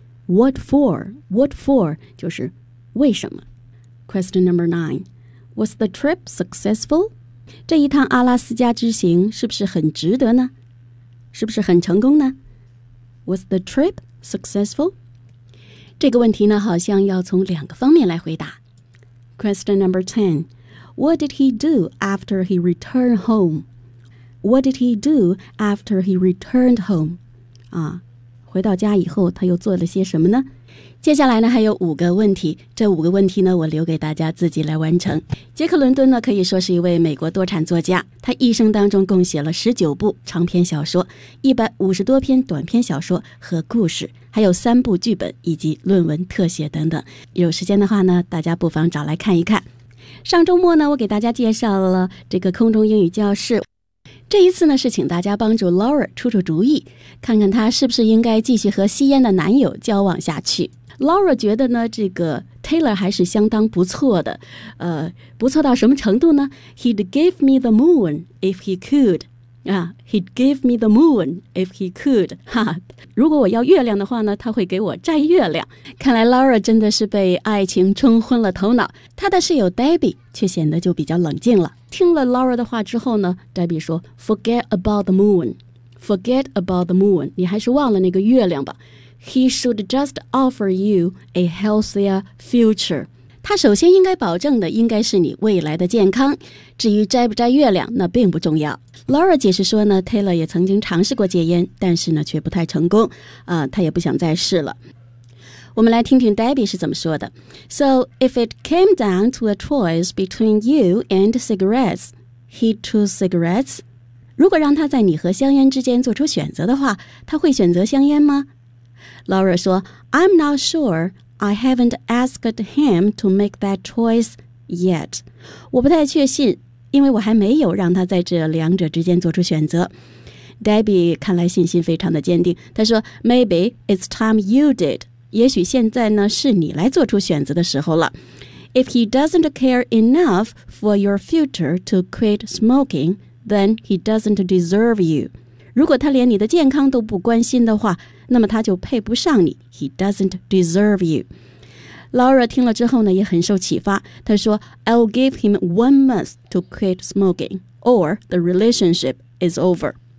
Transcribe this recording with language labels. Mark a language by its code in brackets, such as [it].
[en] What for? What for? [zh] 就是为什么？ [en] Question number nine. Was the trip successful? [zh] 这一趟阿拉斯加之行是不是很值得呢？是不是很成功呢？ [en] Was the trip successful? [zh] 这个问题呢好像要从两个方面来回答。 [en] Question number ten. What did he do after he returned home? What did he do after he returned home? [zh] 回到家以后他又做了些什么呢？接下来呢还有五个问题，这五个问题呢我留给大家自己来完成。杰克伦敦呢可以说是一位美国多产作家，他一生当中共写了19部长篇小说，150多篇短篇小说和故事，还有3部剧本以及论文特写等等。有时间的话呢大家不妨找来看一看。上周末呢我给大家介绍了这个空中英语教室，这一次呢是请大家帮助 Laura 出出主意，看看她是不是应该继续和吸烟的男友交往下去。 Laura 觉得呢这个 Taylor 还是相当不错的，不错到什么程度呢？ [en] He'd give me the moon if he could. He'd give me the moon if he could. [zh] 如果我要月亮的话呢他会给我摘月亮。看来 Laura 真的是被爱情冲昏了头脑，他的室友 Debbie 却显得就比较冷静了。听了 Laura 的话之后呢 Debbie 说 [en] Forget about the moon. Forget about the moon. [zh] 你还是忘了那个月亮吧。 [en] He should just offer you a healthier future. [zh] 他首先应该保证的应该是你未来的健康，至于摘不摘月亮那并不重要。 Laura 解释说呢 Taylor 也曾经尝试过戒烟，但是呢却不太成功，他也不想再试了。我们来听听 Debbie 是怎么说的。 [en] So if it came down to a choice between you and cigarettes, he'd choose cigarettes? [zh] 如果让他在你和香烟之间做出选择的话，他会选择香烟吗？ [en] Laura [zh] 说 [en] I'm not sure, I haven't asked him to make that choice yet. [zh] 我不太确信，因为我还没有让他在这两者之间做出选择。 Debbie 看来信心非常的坚定，她说 [en] Maybe it's time you did. [zh] 也许现在呢是你来做出选择的时候了。 [en] If he doesn't care enough for your future to quit smoking, then he doesn't deserve you. [zh] 如果他连你的健康都不关心的话，那么他就配不上你。 [en] He doesn't deserve you. Laura [zh] 听了之后呢也很受启发，她说 [en] I'll give him 1 month to quit smoking or the relationship is over.